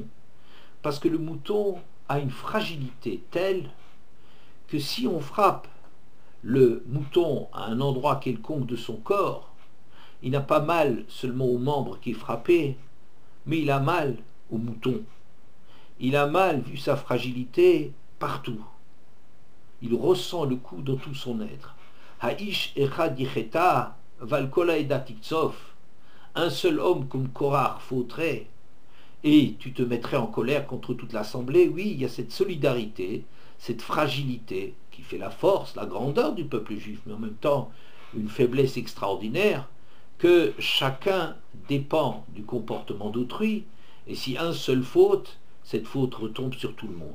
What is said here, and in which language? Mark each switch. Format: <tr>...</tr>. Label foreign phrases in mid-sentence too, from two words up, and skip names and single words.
<fr>Parce que le mouton a une fragilité telle que si on frappe le mouton à un endroit quelconque de son corps, il n'a pas mal seulement aux membres qui est frappé, mais il a mal au mouton. Il a mal, vu sa fragilité, partout. Il ressent le coup dans tout son être.</fr> <he>האיש אחד יחטא ועל כל העדה תקצף.</he> <fr>Un seul homme comme Korach faudrait, et tu te mettrais en colère contre toute l'assemblée. Oui, il y a cette solidarité, cette fragilité qui fait la force, la grandeur du peuple juif, mais en même temps une faiblesse extraordinaire, que chacun dépend du comportement d'autrui, et si un seul faute, cette faute retombe sur tout le monde.</fr>